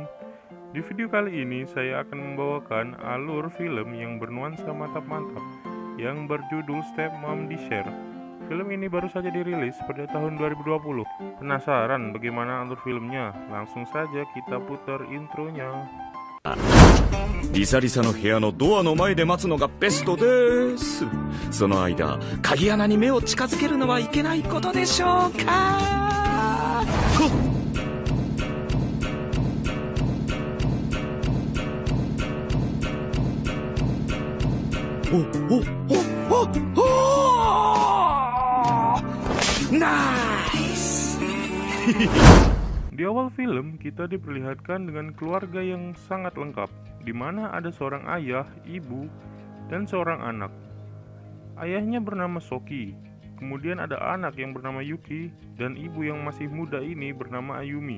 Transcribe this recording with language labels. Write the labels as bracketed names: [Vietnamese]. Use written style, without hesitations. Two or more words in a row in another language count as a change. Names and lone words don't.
[Indonesian] Di video kali ini saya akan membawakan alur film yang bernuansa mantap-mantap yang berjudul Stepmom di Share. Film ini baru saja dirilis pada tahun 2020. Penasaran bagaimana alur filmnya? Langsung saja kita putar intronya. [Japanese] リサリサの部屋のドアの前で待つのがベストです。その間、鍵穴に目を近づけるのはいけないことでしょうか。ナイス。 [Indonesian] Di awal film, kita diperlihatkan dengan keluarga yang sangat lengkap, di mana ada seorang ayah, ibu, dan seorang anak. Ayahnya bernama Soki, kemudian ada anak yang bernama Yuki, dan ibu yang masih muda ini bernama Ayumi.